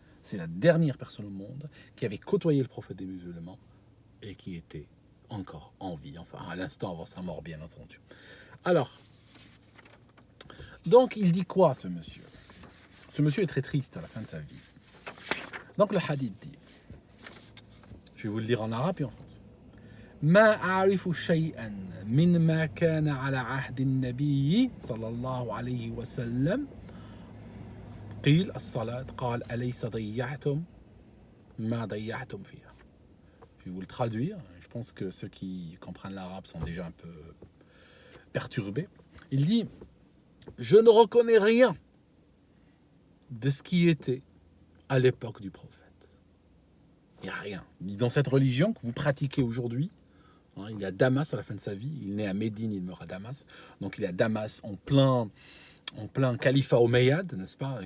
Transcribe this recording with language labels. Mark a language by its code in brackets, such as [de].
[fr] C'est la dernière personne au monde qui avait côtoyé le prophète des musulmans et qui était encore en vie, enfin à l'instant avant sa mort bien entendu. Alors, donc, il dit quoi, ce monsieur? Ce monsieur est très triste à la fin de sa vie. Donc, le hadith dit, je vais vous le dire en arabe et en français. [ar] ما أعرف شيئا مما كان على عهد النبي صلى الله عليه وسلم قيل الصلاة قال أليس ضيعتم ما ضيعتم فيها. [fr] Je vais vous le traduire. Je pense que ceux qui comprennent l'arabe sont déjà un peu perturbés. Il dit, je ne reconnais rien de ce qui était à l'époque du prophète. Il n'y a rien. Dans cette religion que vous pratiquez aujourd'hui, hein, il est à Damas à la fin de sa vie, il est né à Médine, il meurt à Damas, donc il est à Damas en plein califat omeyyade, n'est-ce pas?